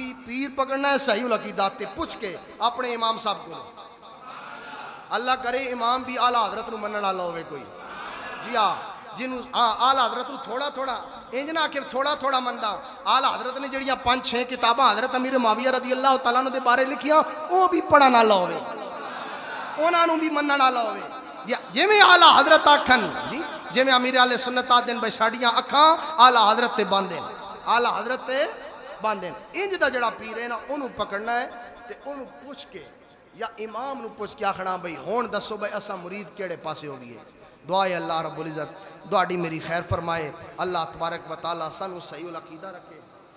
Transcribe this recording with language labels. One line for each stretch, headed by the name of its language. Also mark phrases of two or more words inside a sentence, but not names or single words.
Punjabi: پیر پکڑنا ہے صحیح عقیدہ تے پچھ کے اپنے امام صاحب کو. اللہ کرے امام بھی اعلیٰ حضرت نوں منن والا ہووے کوئی جی. ہاں، جنہوں اعلیٰ حضرت نوں تھوڑا تھوڑا اِنج نہ آخر تھوڑا تھوڑا مندا. اعلیٰ حضرت نے جیڑیاں 5-6 کتاباں حضرت امیر معاویہ
Arabic: رضي الله تعالى عنه
Punjabi: دے بارے لکھیاں، وہ بھی پڑھن والا ہووے، اُنہاں نوں بھی منن والا ہووے. جویں اعلیٰ حضرت آکھن جی، جویں امیرِ اہلِ سنت آکھدے بھائی ساڈیاں اکھاں اعلیٰ حضرت تے بند ہیں، اعلیٰ حضرت تے بند ہیں. اِنج دا جیڑا پیر ہے نا، اُنہوں نے پکڑنا ہے تے اُنہوں نے پچھ کے یا امام نوں پچھ کے آکھنا بھائی ہن دسو بھائی اساں مرید کیڑے پاسے ہو گئی ہے. دعا ہے
Arabic: الله رب العزة
Punjabi: تہاڈی میری خیر فرمائے.
Arabic: الله تبارك و تعالى
Punjabi: سانوں صحیح عقیدہ رکھے.